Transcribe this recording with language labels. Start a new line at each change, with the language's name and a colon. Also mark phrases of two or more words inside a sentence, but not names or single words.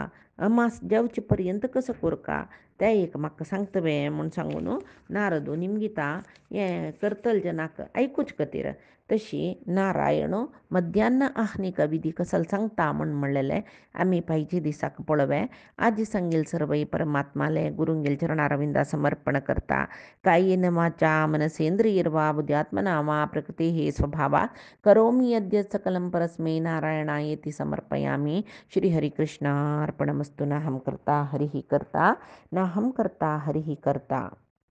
Konkani: अमास जेवचे पर्यंत कसो कोरका तें एक म्हाका सांगतवें म्हूण सांगून नारदू निमगिता हें करतल जनाक आयकूच खातीर तशी नारायण मध्यान्न आह्निक विधी कसल सांगता म्हूण म्हणलेलें आमी पाहिजे दिसाक पळोवया आज सांगेल सर्वई परमात्माले गुरुंगेल चरणारविंदा समर्पण करता
Sanskrit: कायेन वाचा मनसेंद्रियर्वा बुद्ध्यात्मना वा प्रकृतेः स्वभावात् करोमि यद्य सकलं परस्मै नारायणायेति समर्पयामि श्रीहरिकृष्णार्पणमस्तु नाहं कर्ता हरिः कर्ता नाहं कर्ता हरिः कर्ता।